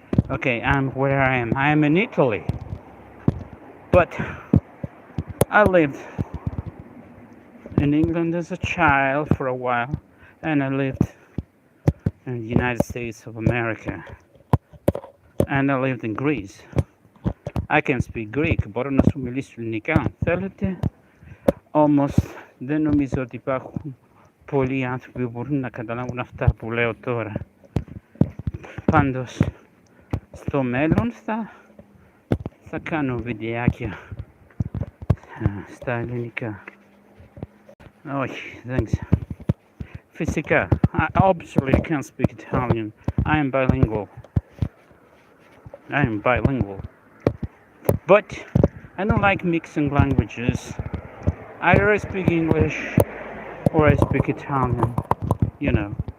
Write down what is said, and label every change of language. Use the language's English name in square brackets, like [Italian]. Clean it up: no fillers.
[English] Okay, I'm where I am. I am in Italy. But I lived in England as a child for a while, and I lived in the United States of America, and I lived in Greece. I can speak Greek. [Greek] Μπορώ να σου μιλήσω ελληνικά αν θέλετε. Όμως δεν νομίζω ότι υπάρχουν πολλοί άνθρωποι που μπορούν να καταλάβουν αυτά που λέω τώρα. Πάντως στο μέλλον θα κάνω βιντεάκια στα ελληνικά. Όχι, δεν ξέρω. [Italian] Fisica. [English] I obviously can't speak Italian. I am bilingual. But I don't like mixing languages. Either I speak English or I speak Italian, you know.